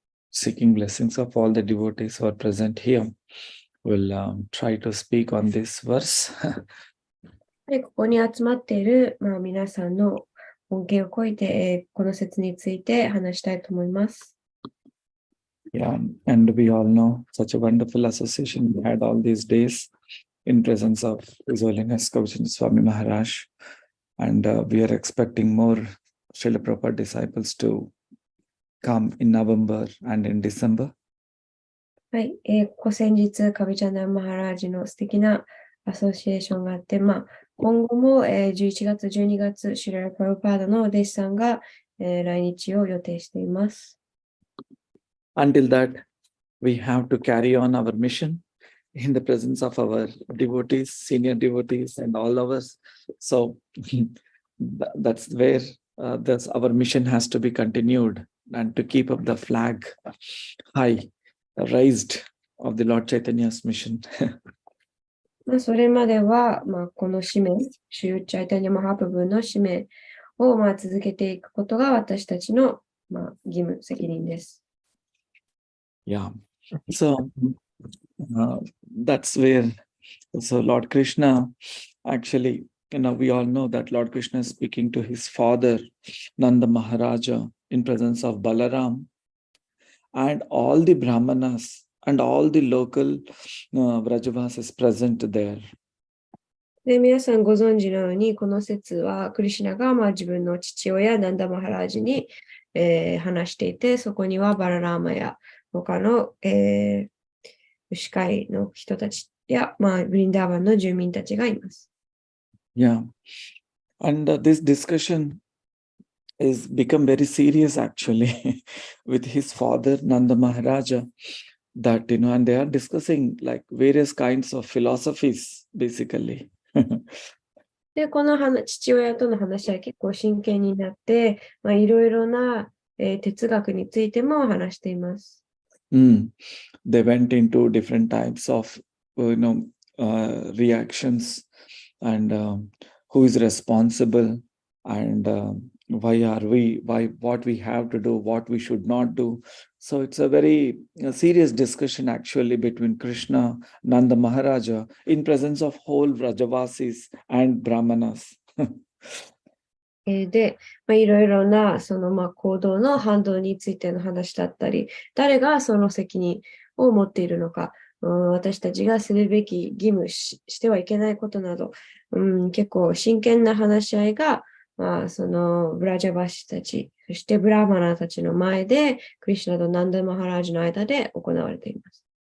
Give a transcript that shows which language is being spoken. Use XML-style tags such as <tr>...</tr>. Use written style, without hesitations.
<en>Seeking blessings of all the devotees who are present here. We'll try to speak on this verse.</en> <ja>で、ここに集まっている、皆さんの恩恵をこいて、この説について話したいと思います。</ja> <en>Yeah, and we all know such a wonderful association we had all these days in presence of His Holiness Kavachandra Swami Maharaj. And we are expecting more Srila Prabhupada disciples to come in November and in December.</en> <ja>はい、ここ先日、カビチャンダマハラージの素敵なアソシエーションがあって、今後も、11月、12月、シュララ・プラブパーダのお弟子さんが、来日を予定しています。</ja> <en>Until that, we have to carry on our mission in the presence of our devotees, senior devotees, and all of us. So that's where our mission has to be continued and to keep up the flag high, raised of the Lord Chaitanya's mission.</en> <ja>それまでは、この使命、シューチャイタニャマハプブの使命を、続けていくことが私たちの、義務、責任です。</ja> <en>Yeah. So that's where, so Lord Krishna, actually, we all know that Lord Krishna is speaking to his father, Nanda Maharaja, in presence of Balaram, and all the Brahmanas and all the local Vrajavasis present there.</en> <ja>で、皆さんご存知のように、この説はクリシュナが自分の父親、ナンダマハラージに、話していて、そこにはバララーマや他の、牛飼いの人たちや、ブリンダーバンの住民たちがいます。</ja> <en>Yeah. And this discussion is become very serious actually with his father, Nanda Maharaja, that, and they are discussing like various kinds of philosophies, basically.</en> <ja>で、この父親との話は結構真剣になって、いろいろな、哲学についても話しています。</ja> <en>They went into different types of, reactions and who is responsible and what we have to do, what we should not do. So it's a very serious discussion actually between Krishna, Nanda Maharaja, in presence of whole Vrajavasis and Brahmanas.</en> <ja>で、いろいろなその行動の反動についての話だったり、誰がその責任を持っているのか、私たちがするべき義務してはいけないことなど、結構真剣な話し合いが、そのブラジャバシたち、そしてブラーマナたちの前で、クリシュナとナンダマハラージの間で行われています。</ja>